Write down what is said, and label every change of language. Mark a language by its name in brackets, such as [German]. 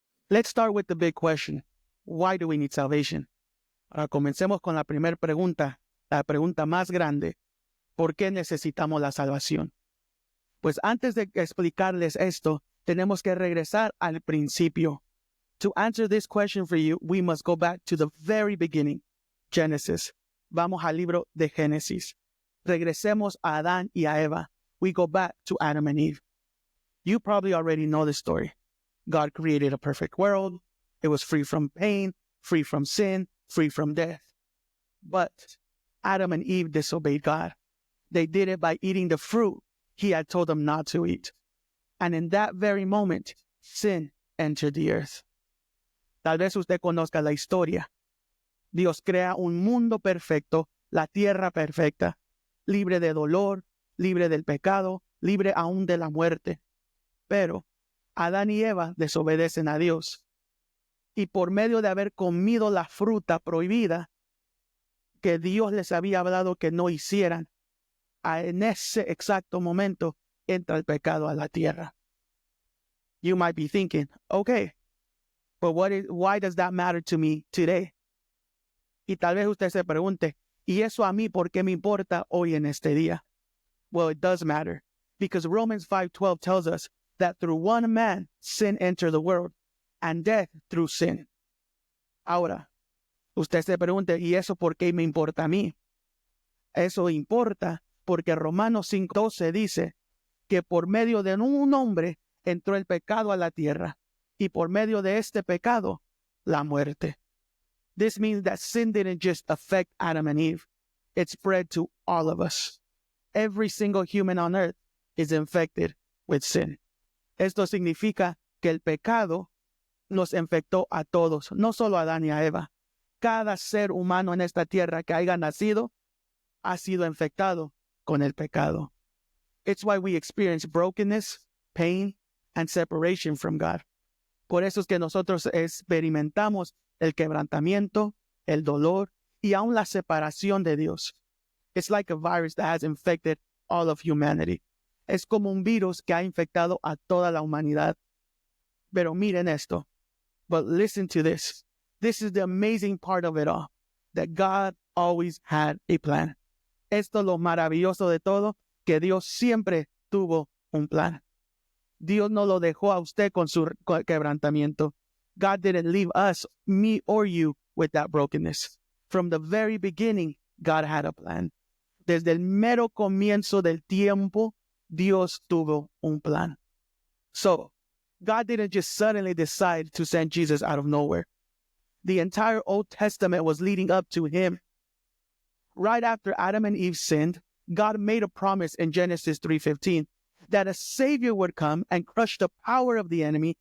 [English] Let's start with the big question. Why do we need salvation? [Spanish] Ahora comencemos con la primera pregunta, la pregunta más grande. ¿Por qué necesitamos la salvación? Pues antes de explicarles esto, tenemos que regresar al principio. [English] To answer this question for you, we must go back to the very beginning, Genesis. [Spanish] Vamos al libro de Génesis. Regresemos a Adán y a Eva. [English] We go back to Adam and Eve. You probably already know the story. God created a perfect world. It was free from pain, free from sin, free from death. But Adam and Eve disobeyed God. They did it by eating the fruit He had told them not to eat. And in that very moment, sin entered the earth. [Spanish] Tal vez usted conozca la historia. Dios crea un mundo perfecto, la tierra perfecta, libre de dolor, libre del pecado, libre aún de la muerte. Pero Adán y Eva desobedecen a Dios. Y por medio de haber comido la fruta prohibida que Dios les había hablado que no hicieran, en ese exacto momento entra el pecado a la tierra. [English] You might be thinking, okay, but why does that matter to me today? [Spanish] Y tal vez usted se pregunte, ¿y eso a mí por qué me importa hoy en este día? [English] Well, it does matter, because Romans 5:12 tells us that through one man sin entered the world, and death through sin. [Spanish] Ahora, usted se pregunta, ¿y eso por qué me importa a mí? Eso importa porque Romanos 5:12 dice que por medio de un hombre entró el pecado a la tierra, y por medio de este pecado, la muerte. [English] This means that sin didn't just affect Adam and Eve. It spread to all of us. Every single human on earth is infected with sin. [Spanish] Esto significa que el pecado nos infectó a todos, no solo a Adán y a Eva. Cada ser humano en esta tierra que haya nacido ha sido infectado con el pecado. [English] It's why we experience brokenness, pain, and separation from God. [Spanish] Por eso es que nosotros experimentamos el quebrantamiento, el dolor y aún la separación de Dios. [English] It's like a virus that has infected all of humanity. [Spanish] Es como un virus que ha infectado a toda la humanidad. Pero miren esto. [English] But listen to this. This is the amazing part of it all. That God always had a plan. [Spanish] Esto es lo maravilloso de todo, que Dios siempre tuvo un plan. Dios no lo dejó a usted con su quebrantamiento. [English] God didn't leave us, me or you, with that brokenness. From the very beginning, God had a plan. [Spanish] Desde el mero comienzo del tiempo, Dios tuvo un plan. [English] So, God didn't just suddenly decide to send Jesus out of nowhere. The entire Old Testament was leading up to him. Right after Adam and Eve sinned, God made a promise in Genesis 3:15 that a Savior would come and crush the power of the enemy.